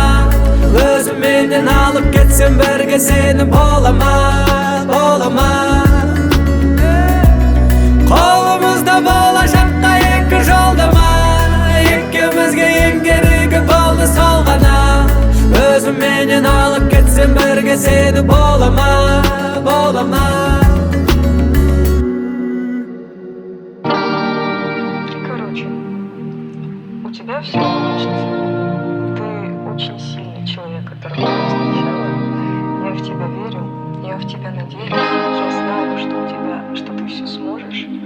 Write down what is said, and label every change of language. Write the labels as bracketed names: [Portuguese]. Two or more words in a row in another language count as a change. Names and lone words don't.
[Kazakh] Өзіменен алып кетсем бірге сені бола ма. Қолымызда болашаққа екі жолдама, екеумізге ең керегі болды сол ғана. Өзіменен алып кетсем бірге сені бола ма. [Russian] У тебя все получится. Ты очень сильный человек, которого я встречала. Я в тебя верю, я в тебя надеюсь. Я знаю, что ты все сможешь.